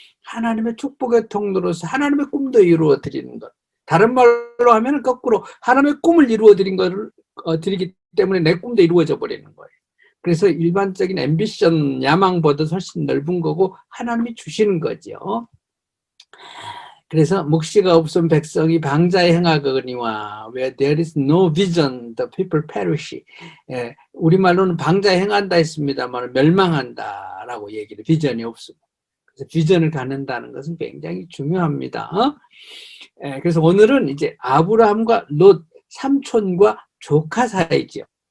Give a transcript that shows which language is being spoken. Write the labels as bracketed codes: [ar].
[ko] 하나님의 축복의 통로로서 하나님의 꿈도 이루어 드리는 것. 다른 말로 하면 거꾸로 하나님의 꿈을 이루어 드린 것을 드리기 때문에 내 꿈도 이루어져 버리는 거예요. 그래서 일반적인 앰비션, 야망보다 훨씬 넓은 거고 하나님이 주시는 거죠. 그래서 묵시가 없음 백성이 방자에 행하거니와 [en] where there is no vision, the people perish. [ko] 우리말로는 방자에 행한다 했습니다만 멸망한다라고 얘기를, 비전이 없음. 그래서 비전을 갖는다는 것은 굉장히 중요합니다. 그래서 오늘은 이제 아브라함과 롯, 삼촌과 조카 사이죠.